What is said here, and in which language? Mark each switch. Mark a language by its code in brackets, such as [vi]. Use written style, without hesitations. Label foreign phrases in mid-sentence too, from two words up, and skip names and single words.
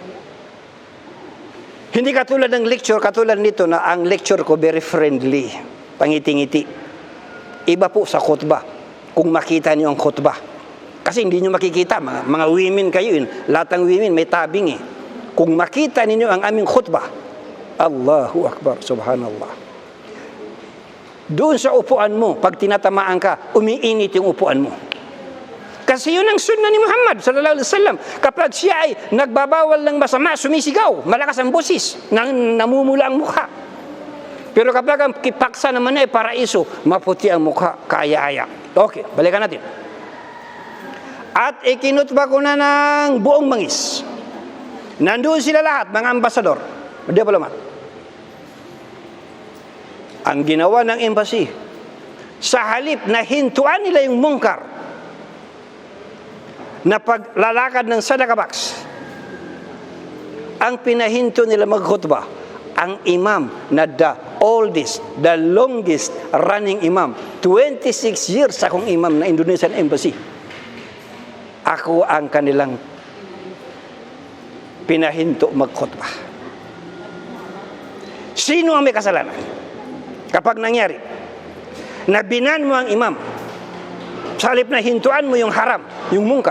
[tl] Hindi katulad ng lecture, katulad nito na ang lecture ko very friendly. Pangiti-ngiti. Iba po sa khutbah. Kung makita niyo ang khutbah. Kasi hindi niyo makikita. Mga women kayo yun. Lahat ng women may tabing eh. Kung makita niyo ang aming khutbah. [ar] الله أكبر. سبحان الله. [tl] Doon sa upuan mo, pag tinatamaan ka, umiinit yung upuan mo. Kasi yun ang sunnah ni Muhammad [ar] صلى الله عليه وسلم. [tl] Kapag siya ay nagbabawal ng masama, sumisigaw, malakas ang boses, namumula ang mukha. Pero kapag ang kipaksa naman ay paraiso, maputi ang mukha, kaaya-aya. Okay, balikan natin. At ikinutba ko na ng buong mangis. Nandoon sila lahat, mga ambasador, diplomat. Ang ginawa ng embassy, sa halip na hintuan nila yung mungkar, na paglalakad ng Sadaka Box, ang pinahinto nila magkhutbah, ang imam na [en] the oldest, the longest running imam, [tl] 26 years akong imam na Indonesian Embassy. Ako ang kanilang pinahinto magkhutbah. Sino ang may kasalanan? Kapag nangyari, nabinan mo ang imam, sa halip na hintuan mo yung haram, yung mungkar.